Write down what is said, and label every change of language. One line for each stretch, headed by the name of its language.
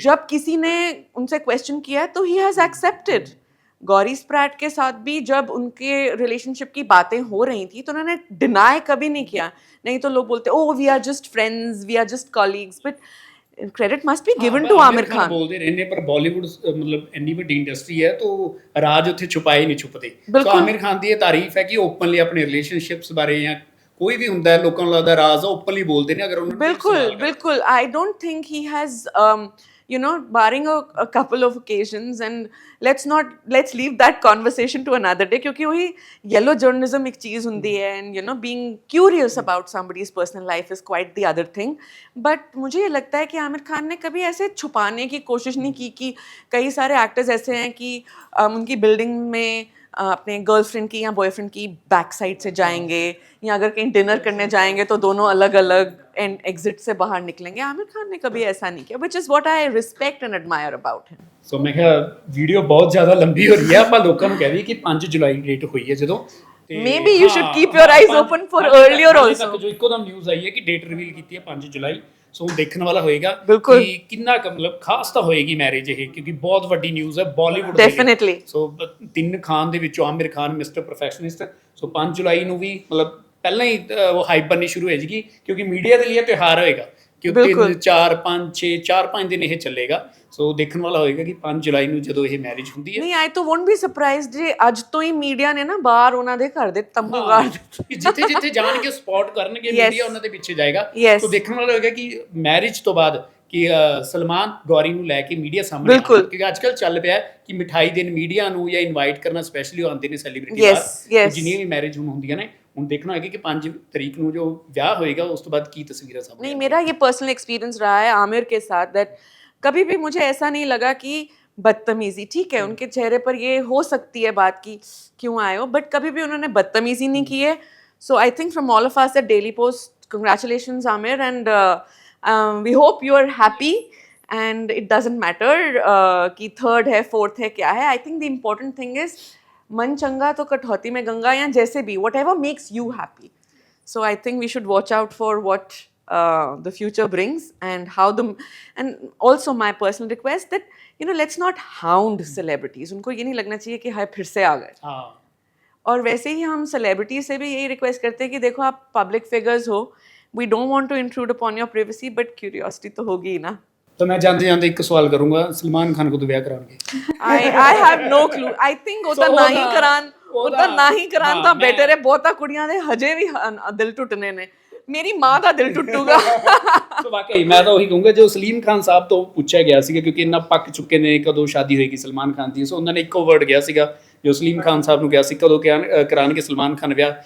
Hindi: जब किसी ने उनसे क्वेश्चन किया तो
English: He has accepted.
Hindi: Gauri Sprat के साथ भी जब उनके रिलेशनशिप की बातें हो रही थी तो उन्होंने डिनाई कभी नहीं किया। नहीं तो लोग बोलते
English: Oh we are just friends, we are just colleagues, but credit must be given to Aamir Khan.
Hindi: बोलते रहने पर बॉलीवुड मतलब
Punjabi: ਇੰਨੀ ਵੱਡੀ ਇੰਡਸਟਰੀ ਹੈ, तो ਰਾਜ ਉੱਥੇ ਛੁਪਾਏ ਨਹੀਂ ਛੁਪਦੇ। ਸੋ ਆਮਿਰ ਖਾਨ ਦੀ ਇਹ ਤਾਰੀਫ ਹੈ ਕਿ ਓਪਨਲੀ ਆਪਣੇ ਰਿਲੇਸ਼ਨਸ਼ਿਪਸ ਬਾਰੇ ਜਾਂ ਕੋਈ ਵੀ ਹੁੰਦਾ ਹੈ, ਲੋਕਾਂ ਨੂੰ ਲੱਗਦਾ ਰਾਜ਼ ਓਪਨਲੀ ਬੋਲਦੇ ਨੇ। ਅਗਰ ਉਹਨਾਂ ਨੂੰ
English: ਬਿਲकुल I don't think he has barring a couple of occasions, and let's leave that conversation to another day,
Hindi: क्योंकि वही
English: yellow journalism
Hindi: एक चीज़ होती है,
English: and being curious about somebody's personal life is quite the other thing।
Hindi: but मुझे ये लगता है कि आमिर खान ने कभी ऐसे छुपाने की कोशिश नहीं की कि कई सारे एक्टर्स ऐसे हैं कि उनकी बिल्डिंग में अपने गर्लफ्रेंड की या बॉयफ्रेंड की बैक साइड से जाएंगे, या अगर कहीं डिनर करने जाएंगे तो दोनों अलग अलग एग्जिट से बाहर निकलेंगे। आमिर खान ने कभी ऐसा नहीं किया,
English: which is what I respect and admire about him।
Punjabi: ਸੋ ਮੈਂ ਕਿਹਾ ਵੀਡੀਓ ਬਹੁਤ ਜ਼ਿਆਦਾ ਲੰਬੀ ਹੋ ਰਹੀ ਹੈ, ਆਪਾਂ ਲੋਕਾਂ ਨੂੰ ਕਹਿ ਦਈਏ ਕਿ 5 ਜੁਲਾਈ ਡੇਟ ਹੋਈ ਹੈ ਜਦੋਂ,
English: maybe you should keep your eyes open for earlier also।
Punjabi: ਜੋ ਇੱਕੋ ਦਮ ਨਿਊਜ਼ ਆਈ ਹੈ ਕਿ ਡੇਟ ਰਿਵੀਲ ਕੀਤੀ ਹੈ 5 ਜੁਲਾਈ। ਸੋ ਦੇਖਣ ਵਾਲਾ ਹੋਏਗਾ ਕਿ ਕਿੰਨਾ ਮਤਲਬ ਖਾਸ ਤਾਂ ਹੋਏਗੀ ਮੈਰਿਜ ਇਹ, ਕਿਉਂਕਿ ਬਹੁਤ ਵੱਡੀ ਨਿਊਜ਼ ਹੈ ਬਾਲੀਵੁੱਡ ਡੈਫੀਨਿਟਲੀ। ਸੋ 3 ਖਾਨ ਦੇ ਵਿੱਚੋਂ ਆਮਿਰ ਖਾਨ ਮਿਸਟਰ ਪ੍ਰੋਫੈਸ਼ਨਲਿਸਟ। ਸੋ 5 ਜੁਲਾਈ ਨੂੰ ਵੀ ਮਤਲਬ ਪਹਿਲਾਂ ਹੀ ਉਹ ਹਾਈਪ ਬਣਨੀ ਸ਼ੁਰੂ ਹੋ ਜਾਏਗੀ, ਕਿਉਂਕਿ ਮੀਡੀਆ ਦੇ ਲਈ ਇਹ ਤਿਉਹਾਰ ਹੋਏਗਾ ਕਿ 3 4 5 6 4-5 ਦਿਨ ਇਹ ਚੱਲੇਗਾ। ਸੋ ਦੇਖਣ ਵਾਲਾ ਹੋਏਗਾ ਕਿ 5 ਜੁਲਾਈ ਨੂੰ ਜਦੋਂ ਇਹ ਮੈਰਿਜ ਹੁੰਦੀ ਹੈ। ਨਹੀਂ, ਆਈ ਤਾਂ
English: won't be surprised
Punjabi: ਜੇ ਅੱਜ ਤੋਂ ਹੀ ਮੀਡੀਆ ਨੇ ਨਾ ਬਾਹਰ ਉਹਨਾਂ ਦੇ ਘਰ ਦੇ ਤੰਬੂ ਗਾੜ ਦਿੱਤੇ, ਜਿੱਥੇ ਜਿੱਥੇ ਜਾਣਗੇ ਸਪੋਰਟ ਕਰਨਗੇ, ਮੀਡੀਆ ਉਹਨਾਂ ਦੇ ਪਿੱਛੇ ਜਾਏਗਾ। ਸੋ ਦੇਖਣ ਵਾਲਾ ਹੋਏਗਾ ਕਿ ਮੈਰਿਜ ਤੋਂ ਬਾਅਦ ਕਿ ਸਲਮਾਨ ਗੌਰੀ ਨੂੰ ਲੈ ਕੇ ਮੀਡੀਆ ਸਾਹਮਣੇ, ਕਿਉਂਕਿ ਅੱਜ ਕੱਲ੍ਹ ਚੱਲ ਪਿਆ ਕਿ ਮਿਠਾਈ ਦੇਣ ਮੀਡੀਆ ਨੂੰ ਜਾਂ ਇਨਵਾਈਟ ਕਰਨਾ, ਸਪੈਸ਼ਲੀ ਆਉਂਦੇ ਨੇ ਸੈਲੀਬ੍ਰਿਟੀ ਬਾਹਰ, ਜਿੰਨੀਆਂ ਵੀ ਮੈਰਿਜ ਹੁਣ ਹੁੰਦੀਆਂ ਨੇ।
Hindi: ਹੁਣ देखना होगा कि 5 तारीख को जो ब्याह होएगा उस तो बाद की तस्वीरें सामने। नहीं, मेरा ये पर्सनल एक्सपीरियंस रहा है आमिर के साथ, दैट कभी भी मुझे ऐसा नहीं लगा कि बदतमीजी, ठीक है उनके चेहरे पर ये हो सकती है बात की क्यों आए हो, बट कभी भी उन्होंने बदतमीजी नहीं की है,
English: So I think from all of us at Daily Post, congratulations, Amir, and we hope you are happy. And it doesn't matter
Hindi: कि third है, fourth है, क्या है.
English: I think the important thing is
Hindi: मन चंगा तो कटौती में गंगा, या जैसे भी,
English: whatever makes you happy. So I think we should watch out for what the future brings, and how and also my personal request that, you know, let's not hound celebrities.
Hindi: उनको ये नहीं लगना चाहिए कि हाय फिर से आ गए. हाँ. और वैसे ही हम सेलिब्रिटी से भी यही रिक्वेस्ट करते हैं कि देखो आप पब्लिक फिगर्स हो,
English: we don't want to intrude upon your privacy,
Hindi: but curiosity तो होगी ही ना. तो मैं जानते जानते एक सवाल करूंगा, सलमान खान को तो ब्याह कराएंगे?
English: I have no clue. I think
Punjabi: ਉਹਦਾ ਨਾ ਹੀ ਕਰਾਨ ਤਾਂ ਬੈਟਰ ਹੈ. ਬਹੁਤਾ ਕੁੜੀਆਂ ਦੇ ਹਜੇ ਵੀ ਦਿਲ ਟੁੱਟਨੇ ਨੇ. ਮੇਰੀ ਮਾਂ ਦਾ ਦਿਲ ਟੁੱਟੂਗਾ. ਸੋ ਵਾਕਈ ਮੈਂ ਤਾਂ ਉਹੀ ਕਹੂੰਗਾ, ਜੋ ਸਲੀਮ ਖਾਨ ਸਾਹਿਬ ਤੋਂ ਪੁੱਛਿਆ ਗਿਆ ਸੀਗਾ, ਕਿਉਂਕਿ ਇੰਨਾ ਪੱਕ ਚੁੱਕੇ ਨੇ ਕਦੋਂ ਸ਼ਾਦੀ ਹੋਏਗੀ ਸਲਮਾਨ ਖਾਨ ਦੀ, ਸੋ ਉਹਨਾਂ ਨੇ ਇੱਕੋ ਵਰਡ ਗਿਆ ਸੀਗਾ ਜੋ ਸਲੀਮ ਖਾਨ ਸਾਹਿਬ ਨੂੰ ਕਿਹਾ ਸੀ, ਕਦੋਂ ਕਰਾਉਣਗੇ ਸਲਮਾਨ ਖਾਨ ਵਿਆਹ?